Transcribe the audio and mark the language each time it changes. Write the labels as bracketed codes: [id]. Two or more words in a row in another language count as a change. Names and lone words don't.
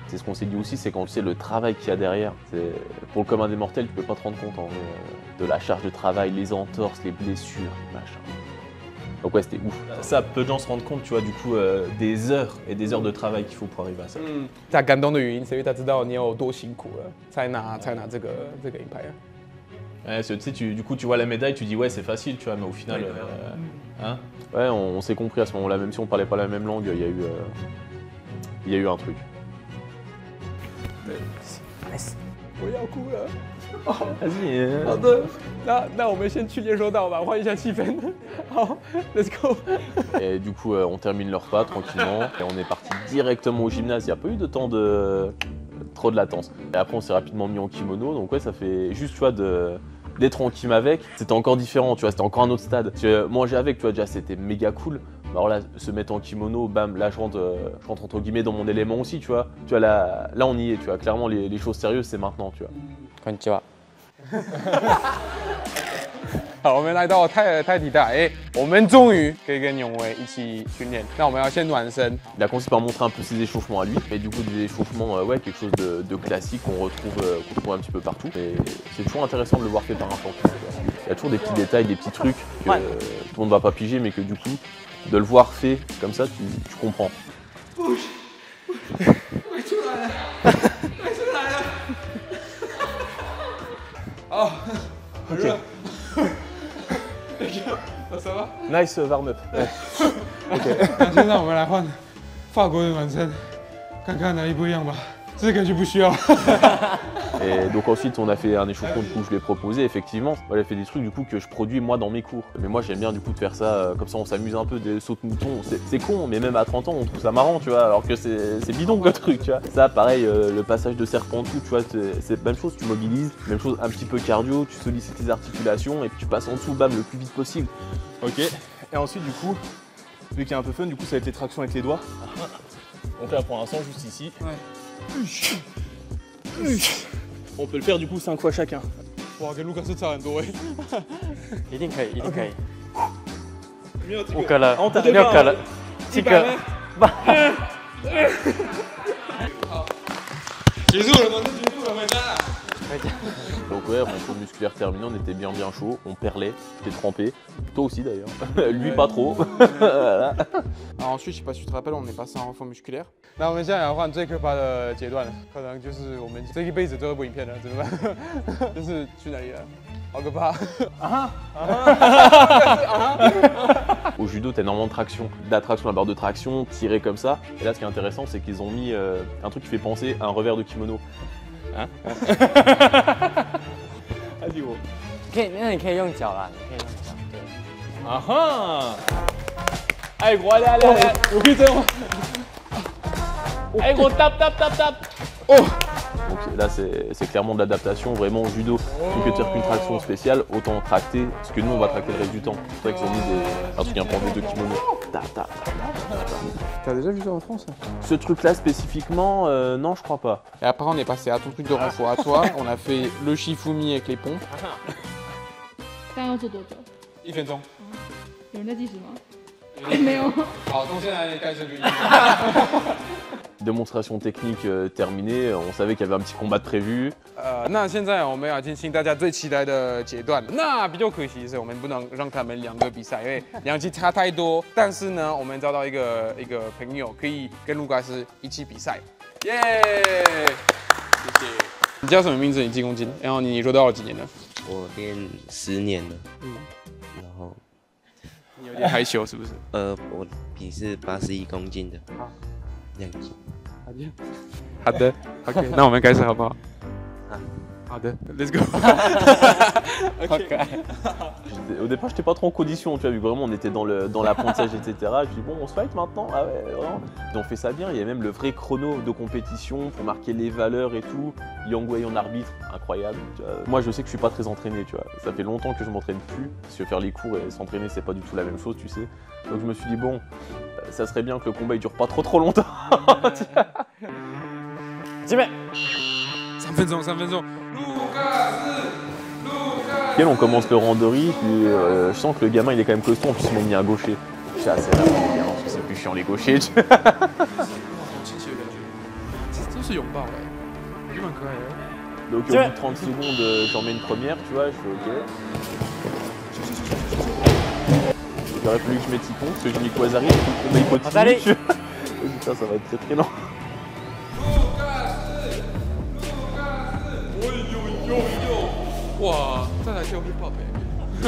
[fr] C'est ce qu'on s'est dit aussi, c'est quand tu sais le travail qu'il y a derrière. Pour le commun des mortels, tu peux pas te rendre compte en vrai, de la charge de travail, les entorses, les blessures, machin. Donc ouais, c'était ouf. Ça, peu de gens se rendent compte, tu vois, du coup, des heures et des heures de travail qu'il faut pour arriver à ça. [zh] 他感动的原因是因为他知道你有多辛苦了，才拿这个银牌啊。 [fr] Ouais, tu sais, du coup, tu vois la médaille, tu dis ouais, c'est facile, tu vois, mais au final, hein? Ouais, on s'est compris à ce moment-là, même si on parlait pas la même langue, il y a eu un truc. [zh] 我要哭了。 [fr] Vas-y. [zh] 好的，那我们先去练柔道吧，换一下气氛。 [en] 好 ，Let's go。 [fr] Et du coup, on termine le repas tranquillement et on est parti directement au gymnase. Il n'y a pas eu de temps trop de latence. Et après, on s'est rapidement mis en kimono. Donc ouais, ça fait juste, tu vois, d'être en kim avec, c'était encore différent, tu vois, c'était encore un autre stade. Manger avec, tu vois, déjà, c'était méga cool. Alors là, se mettre en kimono, bam, là, je rentre entre guillemets dans mon élément aussi, tu vois. Tu vois, là on y est, tu vois. Clairement, les choses sérieuses, c'est maintenant, tu vois. Konnichiwa. [zh] 好，我们来到太极大，我们终于可以跟永维一起训练。那我们要先暖身。 [fr] Il a commencé par montrer un peu ses échauffements à lui, et du coup des échauffements, ouais, quelque chose de classique qu'on retrouve un petit peu partout. Et c'est toujours intéressant de le voir fait par un champion. Il y a toujours des petits détails, des petits trucs que tout le monde va pas piger, mais que du coup, de le voir fait comme ça, tu comprends. Oh, ok. Ça va [en] Nice warm-up. [zh] 那现在我们来换法国的暖身，看看哪里不一样吧。这个就不需要。 [fr] Et donc ensuite on a fait un échauffement, du coup je lui ai proposé effectivement. Moi j'ai fait des trucs du coup que je produis moi dans mes cours. Mais moi j'aime bien du coup de faire ça, comme ça on s'amuse un peu, des sauts de mouton. C'est con, mais même à 30 ans on trouve ça marrant, tu vois, alors que c'est bidon le truc, tu vois. Ça pareil, le passage de serpent tout, tu vois, c'est la même chose, tu mobilises, même chose un petit peu cardio, tu sollicites tes articulations et puis tu passes en dessous, bam, le plus vite possible. Ok, et ensuite du coup, vu qu'il y a un peu fun, du coup ça va être les tractions avec les doigts. Donc là pour l'instant juste ici. On peut le faire du coup 5 fois chacun. [zh] 哇，跟卢卡斯差很多哎。一定可以，一定可以。没有这个 5个了哦，6个了，7个，8。好，结束了吗？这结束了，回家了。 [fr] Donc ouais, renfort musculaire terminé, on était bien chaud, on perlait, j'étais trempé. Toi aussi d'ailleurs. Lui pas trop. Voilà. Alors ensuite， je sais pas si tu te rappelles，我们 passé en renfort musculaire。 [zh] 那我们现在要换最可怕的阶段了，可能就是我们这一辈子最后一部影片了，怎么办？就是去哪里了？好可怕！ [fr] Au judo, t'as énormément de traction, d'attraction à barre de traction, tiré comme ça. Et là, ce qui est intéressant, c'est qu'ils ont mis un truc qui fait penser à un revers de kimono. Hein? Vas-y, gros. [zh] 那你可以用脚啦，你可以用脚。对。 [fr] Ah ah! Allez gros, allez. Oh putain! Allez gros, tape. Oh! Donc là, c'est clairement de l'adaptation. Vraiment, au judo, tu peux faire qu'une traction spéciale, autant tracter, parce que nous, on va tracter le reste du temps. C'est vrai qu'ils ont mis un truc un peu en de kimono. T'as déjà vu ça en France? Ce truc-là spécifiquement, non, je crois pas. Et après, on est passé à ton truc de renfort à toi. On a fait le Shifumi avec les pompes. [zh] 刚刚要做多久？ 1分钟。有人在计时吗？没有。好，从现在开始录音。 [fr] Démonstration technique terminée, on savait qu'il y avait un petit combat de prévu. [zh] 那现在我们要进行大家最期待的阶段。那比较可惜的是，我们不能让他们两个比赛，因为两级差太多。但是呢，我们找到一个朋友，可以跟卢卡斯一起比赛。耶！谢谢。你叫什么名字？你几公斤？然后你柔道了几年了？我练10年了，然后你有点害羞是不是？我比是81公斤的，好 2级。好的 ，OK， 那我们开始好不好？啊， [en] 好的 ，Let's go。 [fr] Au départ, j'étais pas trop en condition, tu vois, vu que vraiment on était dans l'apprentissage, etc. Je me dis bon, on se fight maintenant, ah ouais, vraiment. Et on fait ça bien, il y a même le vrai chrono de compétition pour marquer les valeurs et tout. Yang Wei en arbitre, incroyable. Tu vois. Moi, je sais que je suis pas très entraîné, tu vois. Ça fait longtemps que je m'entraîne plus, parce que faire les cours et s'entraîner, c'est pas du tout la même chose, tu sais. Donc je me suis dit bon, ça serait bien que le combat il dure pas trop longtemps. [zh] 准备。 3分钟，3分钟。 [fr] On commence le randori, puis je sens que le gamin il est quand même costaud, en plus ils m'ont mis un gaucher. Je suis assez rapide, parce que c'est plus chiant les gauchers. [zh] 这是拥抱哎，也蛮可爱的。 [fr] Donc au bout de 30 secondes, j'en mets une première, tu vois, je fais ok. Il aurait fallu que je mette Ipon, parce que j'ai mis Kwazari, et tout le combat il continue. Putain, ça va être très lent. [zh] Wow, 再来跳 [en] hip hop [zh] 哎！